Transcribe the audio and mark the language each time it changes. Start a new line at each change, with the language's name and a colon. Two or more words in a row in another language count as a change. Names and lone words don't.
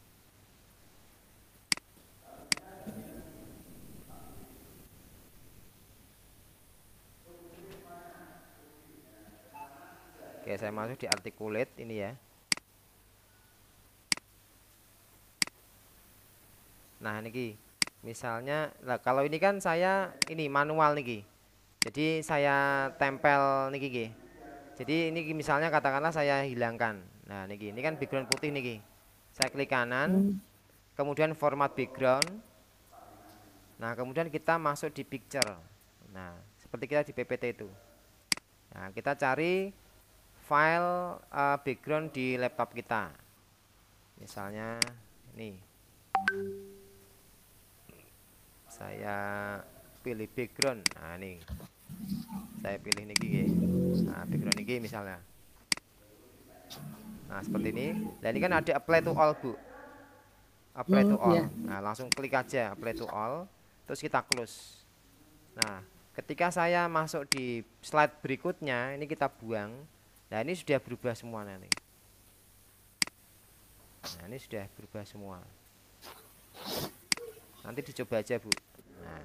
Indonesian: Oke, saya masuk di articulate ini ya. Nah, niki. Misalnya, kalau ini kan saya ini manual niki. Jadi saya tempel niki nggih. Jadi ini misalnya katakanlah saya hilangkan. Nah, niki. Ini kan background putih niki. Saya klik kanan. Kemudian
English: format background.
Indonesian: Nah, kemudian kita masuk di picture. Nah, seperti kita di PPT itu. Nah, kita cari
English: file background
Indonesian: di laptop kita. Misalnya ini. Saya pilih background. Nah, ini. Saya pilih niki. Nah, background niki misalnya. Nah, seperti ini. Dan ini kan ada
English: apply to all,
Indonesian: Bu.
English: Apply to all.
Indonesian: Nah, langsung klik aja
English: apply to all,
Indonesian: terus kita close. Nah, ketika saya masuk di slide berikutnya, ini kita buang. Nah, ini sudah berubah semua nanti. Nah, ini sudah berubah semua. Nanti dicoba aja, Bu. Nah.